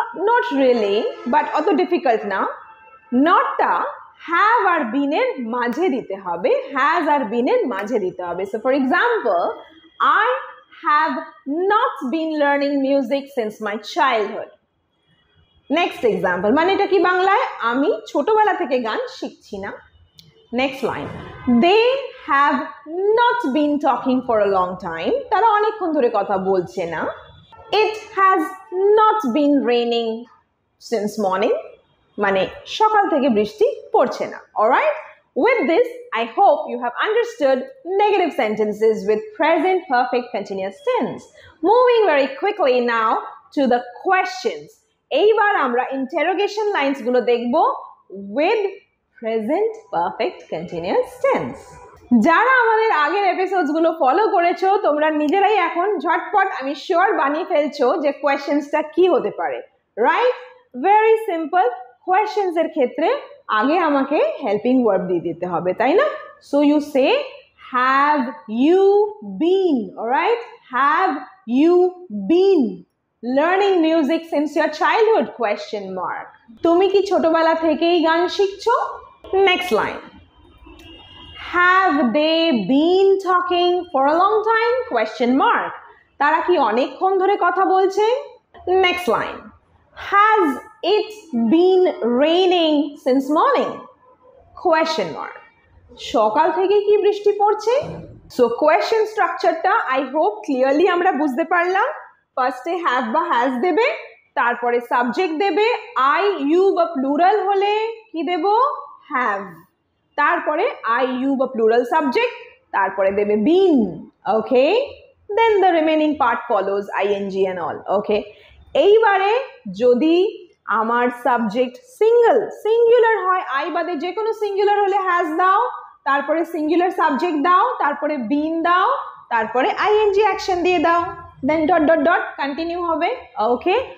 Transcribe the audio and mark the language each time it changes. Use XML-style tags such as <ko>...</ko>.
<en>Not really, but</en> <bn>অত difficult না। নটটা have আর been এর মাঝে দিতে হবে, has আর been এর মাঝে দিতে হবে।</bn> <en>So for example, I have not been learning music since my childhood. Next example,</en> <bn>মানে এটা কি বাংলায়? আমি ছোটবেলা থেকে গান শিখছি না।</bn> <en>Next line, they have not been talking for a long time.</en> <bn>তারা অনেকক্ষণ ধরে কথা বলছে না।</bn> <en>It has not been raining since morning.</en> <bn>মানে সকাল থেকে বৃষ্টি পড়ছে না।</bn> <en>Alright? With this, I hope you have understood negative sentences with present perfect continuous tense. Moving very quickly now to the questions.</en> <bn>এইবার আমরা interrogation lines গুলো দেখবো</bn> <en>with present perfect continuous tense.</en> <bn>যারা আমাদের আগের এপিসোডস গুলো ফলো করেছো, তোমরা নিজেরাই এখন ঝটপট আমি শিওর বানিয়ে ফেলছো যে কোয়েশ্চেন্সটা কি হতে পারে, রাইট? Very simple. কোয়েশ্চেন্স এর ক্ষেত্রে আগে আমাকে হেল্পিং ভার্ব দিয়ে দিতে হবে, তাই না?</bn> <en>So you say have you been, alright? Have you been learning music since your childhood? Question mark.</en> <bn>তুমি কি ছোটবেলা থেকেই গান শিখছো?</bn> <en>Next line, have they been talking for a long time? Question mark.</en> <bn>তারা কি অনেকক্ষণ ধরে কথা বলছে?</bn> <en>Next line, has it been raining since morning? Question mark.</en> <bn>সকাল থেকে কি বৃষ্টি পড়ছে?</bn> <en>So question structure-টা I hope clearly</en> <bn>আমরা বুঝতে পারলাম। ফার্স্টে have বা has দেবে, তারপরে সাবজেক্ট দেবে, I, you বা প্লুরাল হলে কি দেব? have। তারপরে I, you বা প্লুরাল সাবজেক্ট, তারপরে দেবে been, okay?</bn> <en>Then the remaining part follows ing and all, okay?</en> <bn>এইবারে যদি আমার সাবজেক্ট সিঙ্গুলার হয়, I বাদে যে কোনো সিঙ্গুলার হলে has দাও, তারপরে সিঙ্গুলার সাবজেক্ট দাও, তারপরে been দাও, তারপরে ing অ্যাকশন দিয়ে দাও, then ... কন্টিনিউ হবে, okay?</bn>